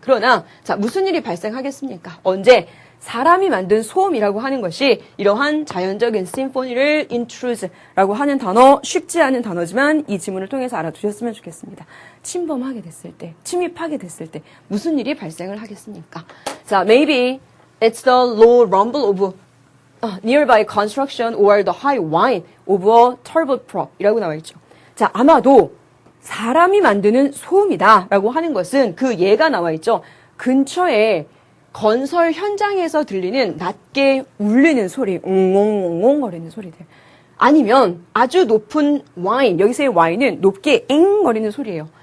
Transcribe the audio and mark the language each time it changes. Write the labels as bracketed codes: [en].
[ko] 그러나 자, 무슨 일이 발생하겠습니까? 언제? 사람이 만든 소음이라고 하는 것이 이러한 자연적인 심포니를 intrude라고 하는 단어, 쉽지 않은 단어지만 이 지문을 통해서 알아두셨으면 좋겠습니다. 침범하게 됐을 때, 침입하게 됐을 때 무슨 일이 발생을 하겠습니까? [en] 자, maybe it's the low rumble of nearby construction or the high whine of a turboprop [ko] 이라고 나와 있죠. 자, 아마도 사람이 만드는 소음이다라고 하는 것은 그 예가 나와 있죠. 근처에 건설 현장에서 들리는 낮게 울리는 소리, 웅웅웅웅 거리는 소리들. 아니면 아주 높은 와인, 여기서의 와인은 높게 엥 거리는 소리예요.